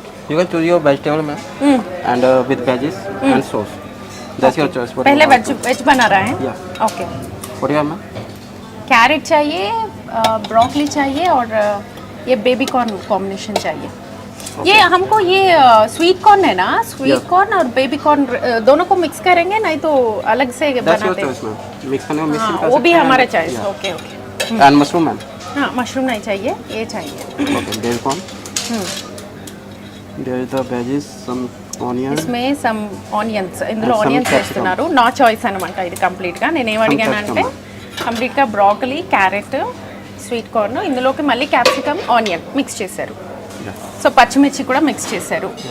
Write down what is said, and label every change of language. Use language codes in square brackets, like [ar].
[en] You can choose your vegetable ma'am and with veggies and sauce. That's your choice. [hi] पहले veg बना रहा है. Okay, [en] what do you have ma'am? [hi] Carat चाहिए, broccoli चाहिए और ये बेबी कॉर्न कॉम्बिनेशन चाहिए. ये हमको ये स्वीट कॉर्न है ना, स्वीट कॉर्न और बेबी कॉर्न दोनों को मिक्स करेंगे, नहीं तो अलग से बनाते हैं? मिक्स करने को मिक्स कर सकते हैं. वो भी हमारा choice. Okay okay. [en] And mushroom ma'am. [hi] हाँ, मशरूम नहीं चाहिए, ये चाहिए. [en] Okay, there corn. There the veggies, some onion, [hi] इसमें [te] सम ఆనియన్స్, ఇందులో ఆనియన్స్ వేస్తున్నారు. నా చాయిస్ అనమాట ఇది కంప్లీట్గా. నేను ఏం అడిగానంటే కంప్లీట్గా బ్రాకలీ, క్యారెట్, స్వీట్ కార్న్, ఇందులోకి మళ్ళీ క్యాప్సికమ్, ఆనియన్ మిక్స్ చేశారు. సో పచ్చిమిర్చి కూడా మిక్స్ చేశారు.